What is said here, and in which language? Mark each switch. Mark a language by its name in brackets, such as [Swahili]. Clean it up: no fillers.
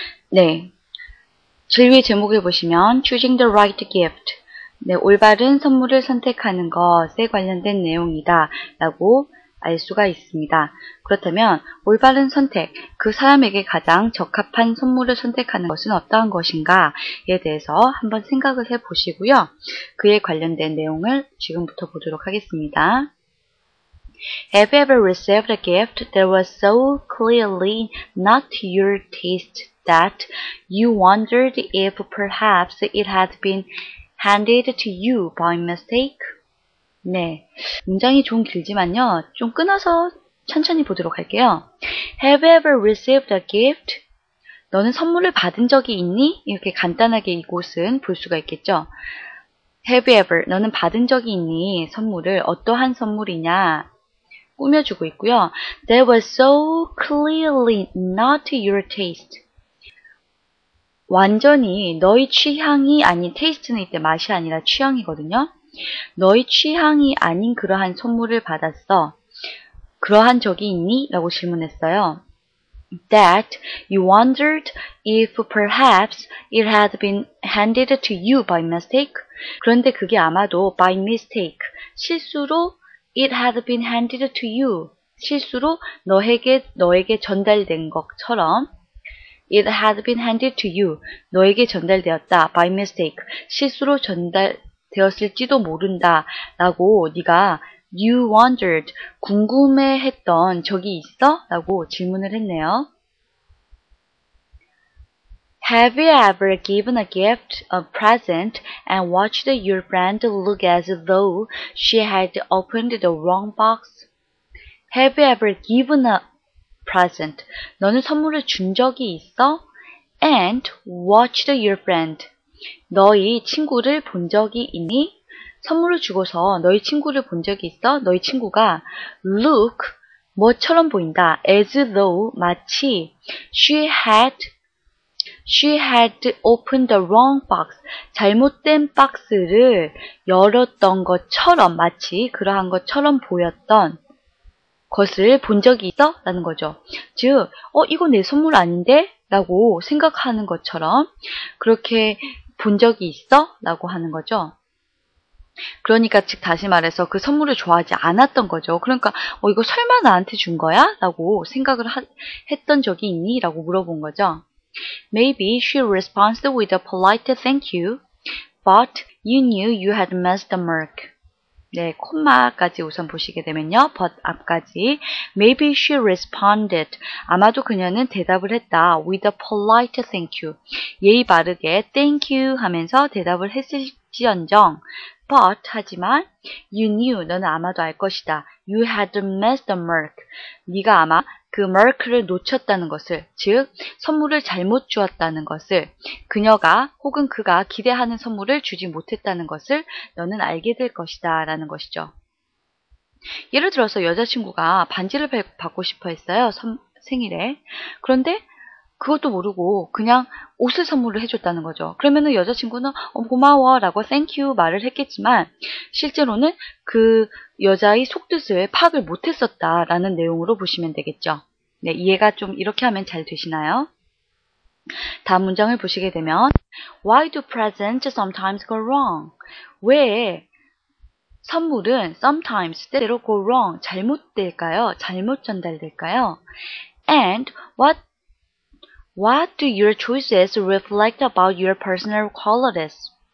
[Korean] 네, 제일 위에 제목을 보시면 [English] Choosing the right gift, [Korean] 네, 올바른 선물을 선택하는 것에 관련된 내용이다 라고 알 수가 있습니다. 그렇다면 올바른 선택, 그 사람에게 가장 적합한 선물을 선택하는 것은 어떠한 것인가에 대해서 한번 생각을 해보시고요. 그에 관련된 내용을 지금부터 보도록 하겠습니다. [English] Have you ever received a gift that was so clearly not to your taste that you wondered if perhaps it had been handed to you by mistake? [Korean] 네, 문장이 좀 길지만요. 좀 끊어서 천천히 보도록 할게요. [English] Have you ever received a gift? [Korean] 너는 선물을 받은 적이 있니? 이렇게 간단하게 이곳은 볼 수가 있겠죠. [English] Have you ever? [Korean] 너는 받은 적이 있니? 선물을 어떠한 선물이냐? 꾸며주고 있고요. [English] That was so clearly not to your taste. [Korean] 완전히 너의 취향이 아닌, taste는 이때 맛이 아니라 취향이거든요. 너의 취향이 아닌 그러한 선물을 받았어. 그러한 적이 있니? 라고 질문했어요. [English] That you wondered if perhaps it had been handed to you by mistake. [Korean] 그런데 그게 아마도 [English] by mistake, [Korean] 실수로 [English] it had been handed to you, [Korean] 실수로 너에게 전달된 것처럼 it had been handed to you, 너에게 전달되었다. [English] by mistake, [Korean] 실수로 전달되었을지도 모른다 라고 네가 [English] you wondered, [Korean] 궁금해했던 적이 있어? 라고 질문을 했네요. [English] Have you ever given a gift, a present, and watched your friend look as though she had opened the wrong box? Have you ever given a present? [Korean] 너는 선물을 준 적이 있어? [English] And watched your friend. [Korean] 너희 친구를 본 적이 있니? 선물을 주고서 너희 친구를 본 적이 있어? 너희 친구가 look, 뭐처럼 보인다. [English] as though, [Korean] 마치 [English] she had opened the wrong box, [Korean] 잘못된 박스를 열었던 것처럼, 마치 그러한 것처럼 보였던 것을 본 적이 있어? 라는 거죠. 즉, 이거 내 선물 아닌데? 라고 생각하는 것처럼 그렇게 본 적이 있어? 라고 하는 거죠. 그러니까 즉 다시 말해서 그 선물을 좋아하지 않았던 거죠. 그러니까 이거 설마 나한테 준 거야? 라고 생각을 했던 적이 있니? 라고 물어본 거죠. [English] Maybe she responded with a polite thank you, but you knew you had missed the mark. [Korean] 네, 콤마까지 우선 보시게 되면요. but 앞까지 [English] maybe she responded, [Korean] 아마도 그녀는 대답을 했다. [English] with a polite thank you, [Korean] 예의 바르게 thank you 하면서 대답을 했을지언정 but, 하지만 [English] you knew, [Korean] 너는 아마도 알 것이다. [English] you had missed the mark, [Korean] 네가 아마 그 mark를 놓쳤다는 것을, 즉 선물을 잘못 주었다는 것을, 그녀가 혹은 그가 기대하는 선물을 주지 못했다는 것을 너는 알게 될 것이다 라는 것이죠. 예를 들어서 여자친구가 반지를 받고 싶어 했어요. 생일에. 그런데 그것도 모르고 그냥 옷을 선물을 해줬다는 거죠. 그러면은 여자친구는 고마워 라고 thank you 말을 했겠지만 실제로는 그 여자의 속뜻을 파악을 못했었다 라는 내용으로 보시면 되겠죠. 네, 이해가 좀 이렇게 하면 잘 되시나요? [English] 다음 문장을 보시게 되면 Why do presents sometimes go wrong? [Korean] 왜 선물은 sometimes, 때로 [English] go wrong, [Korean] 잘못될까요? 잘못 전달될까요? [English] And What do your choices reflect about your personal qualities?